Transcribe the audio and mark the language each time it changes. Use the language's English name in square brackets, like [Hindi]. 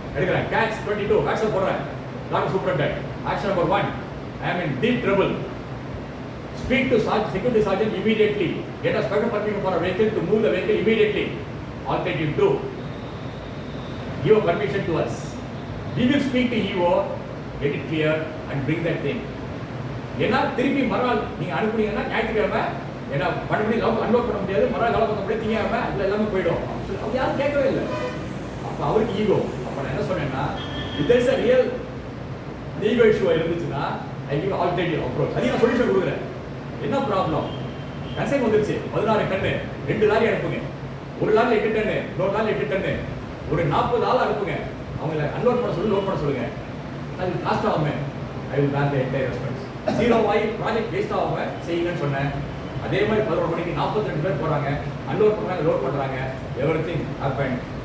[Tamil] எடுக்கிறேன், catch 22, action போடுறேன். [English] Doctor superintendent, action number 1, I am in deep trouble. Speak to security sergeant immediately. Get a special permission for a vehicle to move the vehicle immediately. Alternative 2, give a permission to us. We will speak to EO, get it clear and bring that thing. [Tamil] ஏன்னா திருப்பி மறுநாள் நீங்க அனுப்புனீங்கன்னா ஞாயிற்றுக்கிழமை ஏன்னா 12 மணி love unload பண்ண முடியாது, மறுநாள் love பண்ண முடியாது, திங்காம அதுல எல்லாமே போயிடும். அவங்க யாரும் கேட்கவே இல்லை. அப்ப அவருக்கு ஈகோ. [English] அப்ப நான் என்ன சொன்னேன்னா, if there is a real ego issue [Tamil] இருந்துச்சுன்னா [English] I give alternative approach. [Tamil] அதையும் நான் சொல்யூஷன் கொடுக்குறேன். என்ன ப்ராப்ளம்? கன்சைன் வந்துருச்சு, 16 டன்னு, 2 லாரி அனுப்புங்க. ஒரு லாரி 8 டன்னு, இன்னொரு லாரி 8 டன்னு, ஒரு 40 ஆள் அனுப்புங்க. அவங்கள அன்லோட் பண்ண சொல்லி லோட் பண்ண சொல்லுங்க. அது காஸ்ட் ஆகாம [English] I will bear the entire response. [Tamil] 0 ஆகி ப்ராஜெக்ட் வேஸ்ட் ஆகாம செய்யுங்கன்னு சொன்னேன். அதே மாதிரி 11 மணிக்கு 42 பேர் போறாங்க, அன்லோட் பண்றாங்க, லோட் பண்றாங்க. [English] Everything happen.